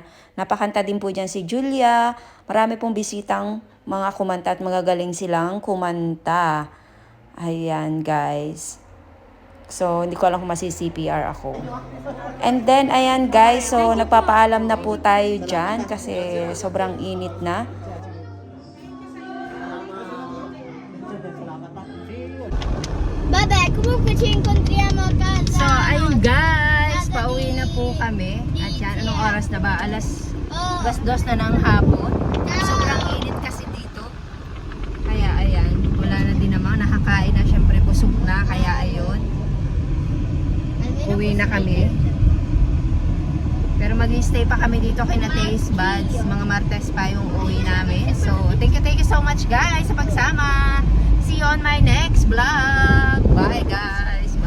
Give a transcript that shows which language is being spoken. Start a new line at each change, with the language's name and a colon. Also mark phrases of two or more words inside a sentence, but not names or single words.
Filipino: Napakanta din po dyan si Julia. Marami pong bisitang mga kumanta at magagaling silang kumanta. Ayan guys. So, hindi ko alam kung masi-CPR ako.
English: And then,
Filipino: ayan guys, so nagpapaalam na po tayo dyan kasi sobrang init na.
Italian: Vabbè, comunque ci incontriamo a casa.
Filipino: So, ayun guys, pauwi na po kami. At yan, anong oras na ba? Alas 2 na ng hapon. Sobrang init kasi dito. Kaya ayan, wala na din naman, nakakain na, syempre busog na. Kaya ayun, stay pa kami dito kay na Taste Buds. Mga Martes pa yung uwi namin.
English: So, thank you so much guys
Filipino: sa pagsama.
English: See you on my next vlog. Bye guys!